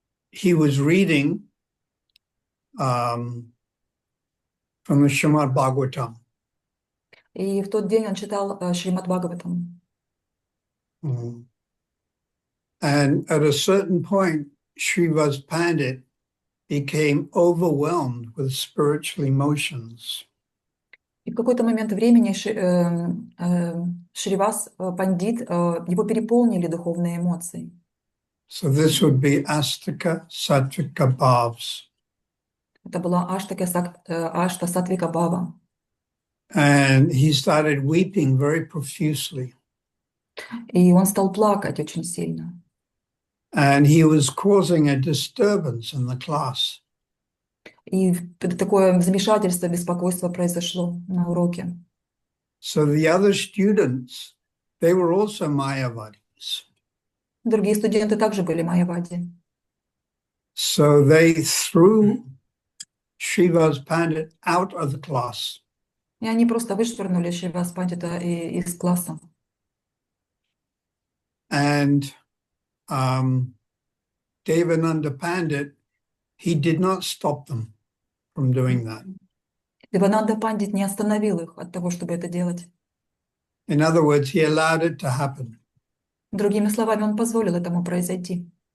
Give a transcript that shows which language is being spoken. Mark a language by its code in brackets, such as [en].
[en] he was reading from the Srimad Bhagavatam. [ru] И в тот день он читал Шримад Бхагаватам. [en] And at a certain point, Srivas Pandit became overwhelmed with spiritual emotions. [ru] И в какой-то момент времени Шривас Пандит, его переполнили духовные эмоции. [en] So this would be Astika Sattvika Bhavs. [ru] Это была Ашта Сатвика Бхава. [en] And he started weeping very profusely. [ru] И он стал плакать очень сильно. [en] And he was causing a disturbance in the class. [ru] И такое замешательство, беспокойство произошло на уроке. [en] So the other students, they were also Mayavadis. [ru] Другие студенты также были майявади. [en] So they threw Srivas Pandit out of the class. [ru] И они просто вышвырнули Шривас Пандита из класса. [en] And Devananda Pandit, he did not stop them from doing that. [ru] Девананда Пандит не остановил их от того, чтобы это делать. [en] In other words, he allowed it to happen. [ru] Другими словами, он позволил этому произойти.